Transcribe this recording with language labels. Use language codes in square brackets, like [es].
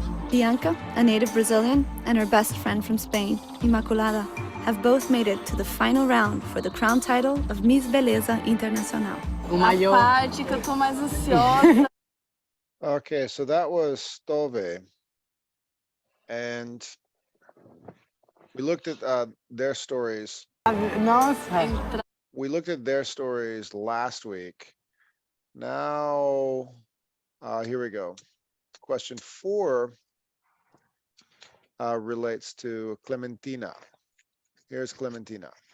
[en] Bianca, a native Brazilian, and her best friend from Spain, Immaculada, have both made it to the final round for the crown title of Miss Beleza Internacional. [pt] A parte que eu tô mais ansiosa. [en] Okay, so that was Stove. And we looked at their stories. [pt] Nossa. [en] We looked at their stories last week. Now, here we go. Question 4 relates to Clementina. Here's Clementina.